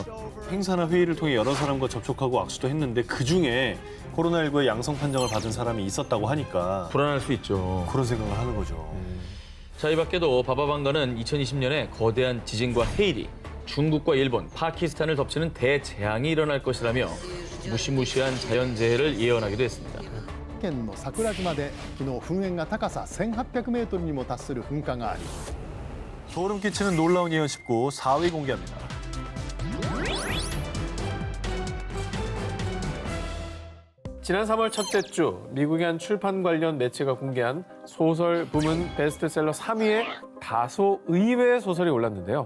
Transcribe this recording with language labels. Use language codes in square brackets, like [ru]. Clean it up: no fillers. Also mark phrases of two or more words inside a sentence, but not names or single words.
[ko] 행사나 회의를 통해 여러 사람과 접촉하고 악수도 했는데 그중에 코로나19의 양성 판정을 받은 사람이 있었다고 하니까 불안할 수 있죠. 그런 생각을 하는 거죠. 자, 이 밖에도 바바방가는 2020년에 거대한 지진과 해일이 중국과 일본, 파키스탄을 덮치는 대재앙이 일어날 것이라며 무시무시한 자연재해를 예언하기도 했습니다. [ja] 県の桜島で昨日噴煙が高さ1800メートルにも達する噴火があり [ko] 소름 끼치는 놀라운 예언 19 4위 공개합니다. 지난 3월 첫째 주 미국의 한 출판 관련 매체가 공개한 소설 부문 베스트셀러 3위에 다소 의외의 소설이 올랐는데요.